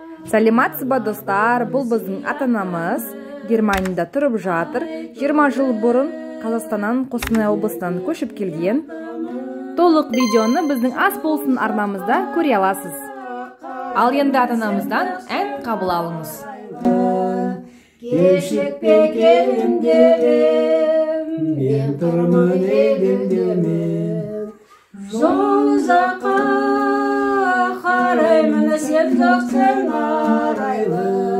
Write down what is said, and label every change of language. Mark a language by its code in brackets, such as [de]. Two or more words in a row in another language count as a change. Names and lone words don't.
[ky] Саламатсызбы, достар? Бул биздин ата-анамыз Германияда туруп жатыр. Жыйырма жыл бурун Казакстандан, Костанай облусунан көчүп келген. Толук видеону биздин Ас болсун арнамызда көрө аласыз. Ал энди ата-анамыздан ән кабыл алыңыз. [kk] Кешікпе келіндерім, мен тұрмын елімдеме. Жол жаққа қараймын, сен жоқсың арайлы.